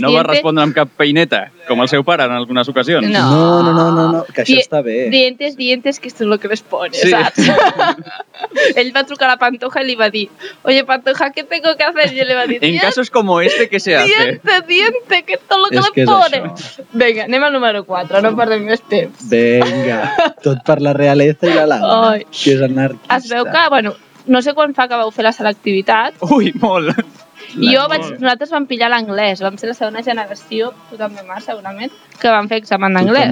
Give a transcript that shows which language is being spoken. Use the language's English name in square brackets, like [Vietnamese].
[Catalan] no va respondre amb cap peineta, com el seu pare en algunes ocasions. No, que això està bé. [Spanish] Dientes, que esto es lo que les pone, [Catalan] sí. Saps? Ell va trucar a la Pantoja i li va dir, oye, Pantoja, ¿qué tengo que hacer? Y le va dir, [Spanish] en casos como este, ¿qué se hace? Diente, que esto es lo que les que pone. [Catalan] Venga, anem al número 4, no perdem més temps. Venga, tot per la realesa i la lava, que és anarquista. Es veu que, bueno, no sé quan fa que vau fer la selectivitat. Ui, molt. Nosaltres vam pillar l'anglès, vam ser la segona generació, tu també, Marc, segurament, que vam fer examen d'anglès.